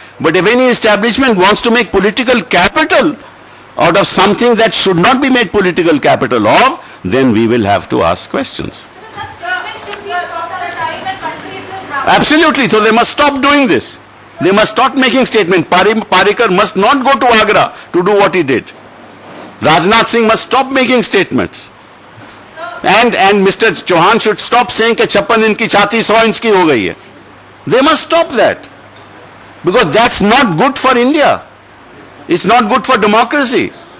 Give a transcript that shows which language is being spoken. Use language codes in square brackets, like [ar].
[en] But if any establishment wants to make political capital out of something that should not be made political capital of, then we will have to ask questions. Absolutely, so they must stop doing this. They must stop making statements. Parikar must not go to Agra to do what he did. Rajnath Singh must stop making statements. And Mr. Chauhan should stop saying [hi] कि 56 inch की छाती 100 inch की हो गई है. [en] They must stop that, because that's not good for India. It's not good for democracy.